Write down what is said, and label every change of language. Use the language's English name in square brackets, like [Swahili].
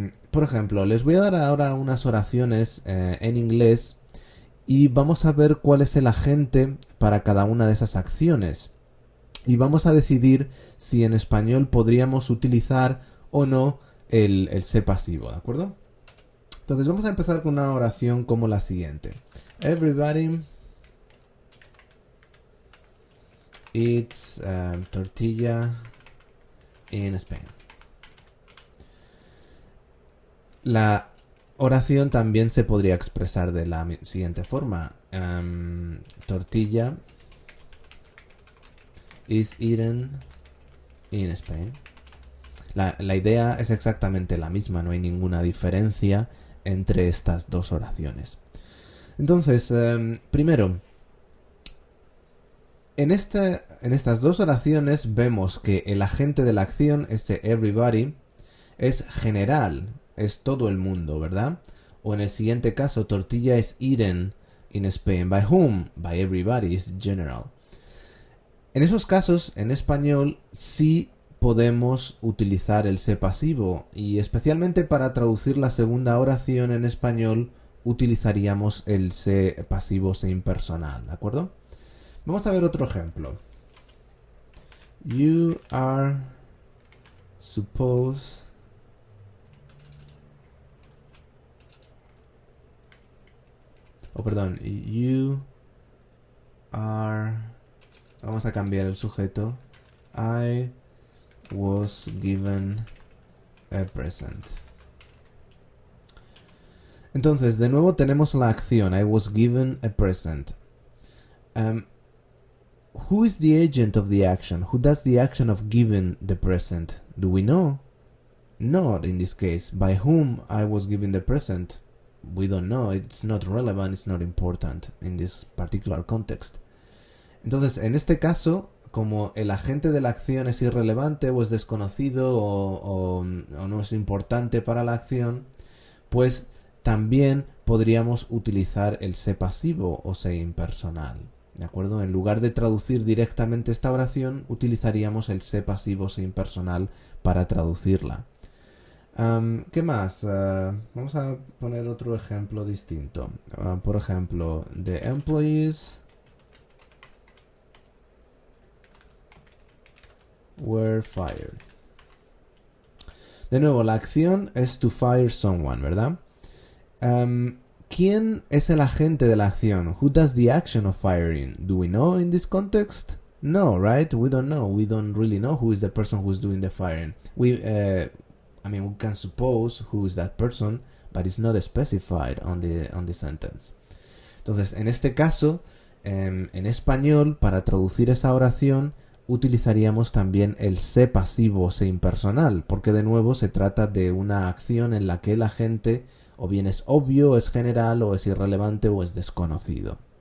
[Spanish] Por ejemplo, les voy a dar ahora unas oraciones en inglés y vamos a ver cuál es el agente para cada una de esas acciones. Y vamos a decidir si en español podríamos utilizar o no el sé pasivo, ¿de acuerdo? Entonces vamos a empezar con una oración como la siguiente. [English] Everybody eats tortilla in Spain. [Spanish] La oración también se podría expresar de la siguiente forma. [English] Tortilla is eaten in Spain. [Spanish] La idea es exactamente la misma, no hay ninguna diferencia entre estas dos oraciones. Entonces, primero, en estas dos oraciones vemos que el agente de la acción, ese everybody, es general, es todo el mundo, ¿verdad? O en el siguiente caso, [English] tortilla es eaten in Spain. By whom? By everybody, is general. [Spanish] En esos casos, en español, sí podemos utilizar el se pasivo, y especialmente para traducir la segunda oración en español utilizaríamos el se pasivo se impersonal, ¿de acuerdo? Vamos a ver otro ejemplo. [English] You are supposed you are... [Spanish] Vamos a cambiar el sujeto. [English] I was given a present. [Spanish] Entonces, de nuevo tenemos la acción. [English] I was given a present. Who is the agent of the action? Who does the action of giving the present? Do we know? Not in this case. By whom I was given the present? We don't know. It's not relevant. It's not important in this particular context. [Spanish] Entonces, en este caso, como el agente de la acción es irrelevante o es desconocido o no es importante para la acción, pues también podríamos utilizar el se pasivo o se impersonal. ¿De acuerdo? En lugar de traducir directamente esta oración, utilizaríamos el se pasivo se impersonal para traducirla. ¿Qué más? Vamos a poner otro ejemplo distinto. Por ejemplo, [English] the employees were fired. [Spanish] De nuevo, la acción es [English] to fire someone, [Spanish] ¿verdad? ¿Quién es el agente de la acción? [English] Who does the action of firing? Do we know in this context? No, right? We don't know. We don't really know who is the person who's doing the firing. We can suppose who is that person, but it's not specified on the sentence. [Spanish] Entonces, en este caso, en español, para traducir esa oración, utilizaríamos también el se pasivo o se impersonal, porque de nuevo se trata de una acción en la que el agente o bien es obvio, es general, o es irrelevante, o es desconocido.